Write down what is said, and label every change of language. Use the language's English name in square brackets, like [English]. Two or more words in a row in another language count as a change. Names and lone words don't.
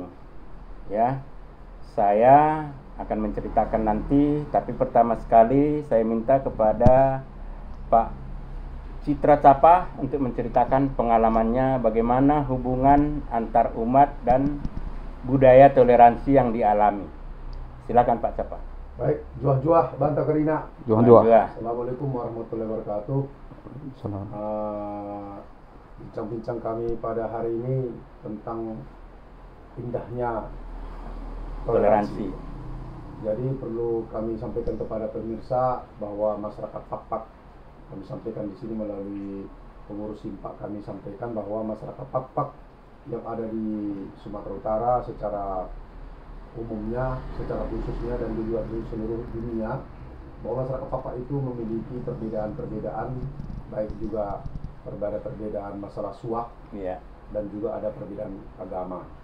[Indonesian] Ya, saya akan menceritakan nanti, tapi pertama sekali saya minta kepada Pak Citra Capa untuk menceritakan pengalamannya bagaimana hubungan antar umat dan budaya toleransi yang dialami. Silakan Pak Capa. Baik, [Batak Karo] juah-juah Banta Kerina. Juah-juah. [Arabic] السلام عليكم ورحمة الله وبركاته. [Indonesian] Salam. Bincang-bincang kami pada hari ini tentang indahnya Toleransi. Jadi perlu kami sampaikan kepada pemirsa bahwa masyarakat Pak-Pak, kami sampaikan di sini melalui pengurus Simpak, kami sampaikan bahwa masyarakat Pak-Pak yang ada di Sumatera Utara secara umumnya, secara khususnya dan juga di seluruh dunia, bahwa masyarakat Pak-Pak itu memiliki perbedaan-perbedaan, baik juga perbedaan masalah suak, dan juga ada perbedaan agama.